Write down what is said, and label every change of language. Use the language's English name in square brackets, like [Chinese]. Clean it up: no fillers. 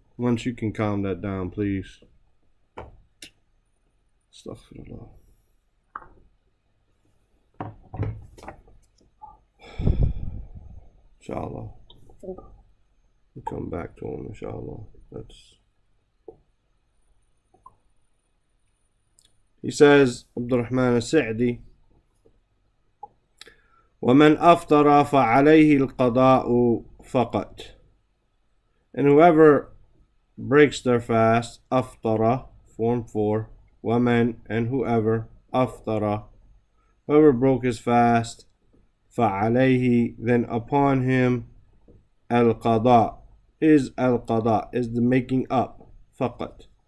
[English] Once you can calm that down, please. [Arabic] Astaghfirullah. [English] Inshallah. We'll come back to him, inshallah. He says, [Arabic] Abdurrahman al-Sa'di, وَمَنْ أَفْطَرَ فَعَلَيْهِ الْقَضَاءُ فَقَطْ. [English] And whoever breaks their fast, أَفْطَرَ, form 4, وَمَنْ, and whoever, أَفْطَرَ, whoever broke his fast, فَعَلَيْهِ, then upon him, الْقَضَاء, is the making up, فَقَطْ.